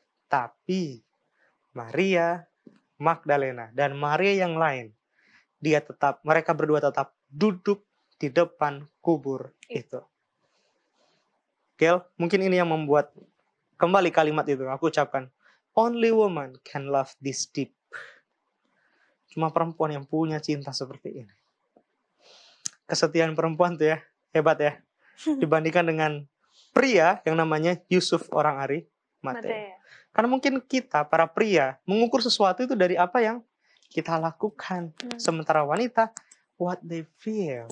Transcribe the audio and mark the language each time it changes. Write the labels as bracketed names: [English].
[Indonesian] Tapi Maria Magdalena dan Maria yang lain, mereka berdua tetap duduk di depan kubur itu. Gel, mungkin ini yang membuat kembali kalimat itu aku ucapkan. [English] Only woman can love this deep. [Indonesian] Cuma perempuan yang punya cinta seperti ini. Kesetiaan perempuan tuh ya, hebat ya. Dibandingkan dengan pria yang namanya Yusuf orang Arimatea. Karena mungkin kita, para pria, mengukur sesuatu itu dari apa yang kita lakukan. Sementara wanita, [English] what they feel.